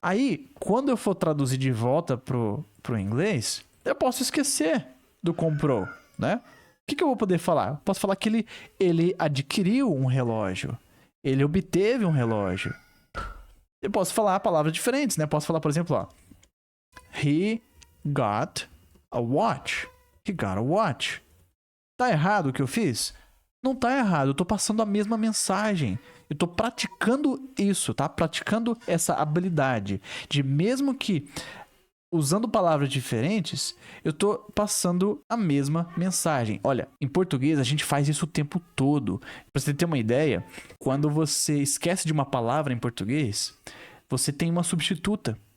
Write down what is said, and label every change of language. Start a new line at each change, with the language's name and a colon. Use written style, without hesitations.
Portuguese: Aí, quando eu for traduzir de volta pro inglês, eu posso esquecer do comprou, né? O que eu vou poder falar? Eu posso falar que ele adquiriu um relógio. Ele obteve um relógio. Eu posso falar palavras diferentes, né? Posso falar, por exemplo, ó.
English: He got a watch. He got a watch.
Portuguese: Tá errado o que eu fiz? não tá errado, eu tô passando a mesma mensagem. Eu tô praticando isso, tá? Praticando essa habilidade de, mesmo que usando palavras diferentes, eu tô passando a mesma mensagem. Olha, em português a gente faz isso o tempo todo. Pra você ter uma ideia, quando você esquece de uma palavra em português, você tem uma substituta.